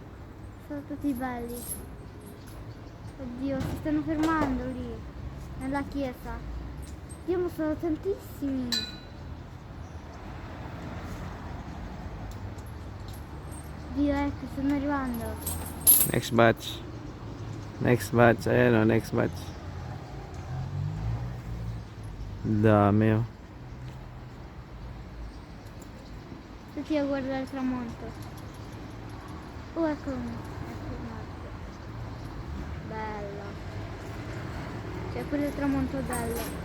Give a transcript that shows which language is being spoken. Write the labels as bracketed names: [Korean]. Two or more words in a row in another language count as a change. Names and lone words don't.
[Italian] Sono tutti belli. Oddio, si stanno fermando lì, nella chiesa. Dio, ma sono tantissimi. Dio, ecco, stanno arrivando. [English] Next batch. Next batch. [Filipino] Ayan o, [English] next batch. [Filipino] Dami oh. [Italian] Tutti a guardare il tramonto. Oh, ecco uno. Ecco un altro. Bello. C'è pure il tramonto bello.